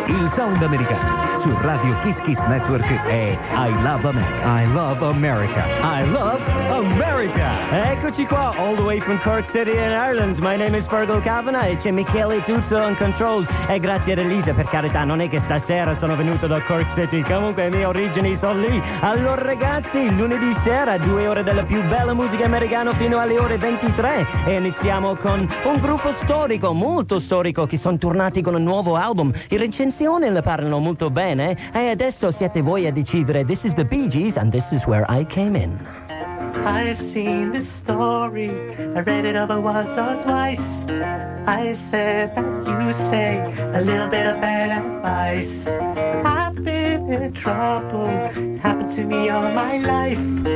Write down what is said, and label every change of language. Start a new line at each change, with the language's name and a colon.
Italian: Sound americano su Radio Kiss Kiss Network è I Love America.
English: I Love America. I Love America.
Italian: Eccoci qua,
English: all the way from Cork City in Ireland. My name is Fergal Kavanagh
Italian: e c'è
English: Michele Tuzzo on controls.
Italian: E grazie ad Elisa, per carità, non è che stasera sono venuto da Cork City. Comunque, le mie origini sono lì. Allora, ragazzi, lunedì sera, 2 ore della più bella musica americana fino alle ore 23. E iniziamo con un gruppo storico, molto storico, che sono tornati con un nuovo album. In recensione le parlano molto bene, e adesso siete voi a decidere.
English: This is the Bee Gees and this is where I came in. I've seen this story, I read it over once or twice. I said that you say a little bit of bad advice. I've been in trouble, it happened to me all my life.